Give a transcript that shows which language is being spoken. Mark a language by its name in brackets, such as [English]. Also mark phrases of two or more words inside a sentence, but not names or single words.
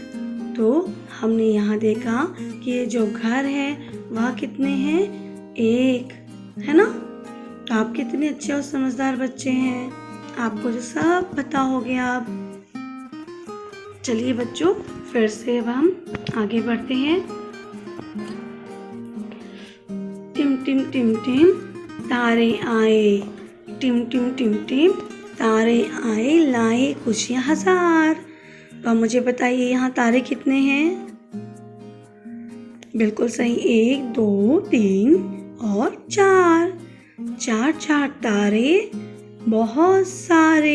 [Hindi] तो हमने यहाँ देखा कि ये जो घर है वह कितने हैं? 1, है ना। तो आप कितने अच्छे और समझदार बच्चे हैं, आपको जो सब पता हो गया अब। चलिए बच्चों फिर से अब हम आगे बढ़ते हैं। टिम टिम टिम टिम तारे आए, टिम टिम टिम टिम तारे आए, लाए खुशियाँ हजार। तो मुझे बताइए यहाँ तारे कितने हैं? बिल्कुल सही, 1 2 3 और 4 तारे, बहुत सारे।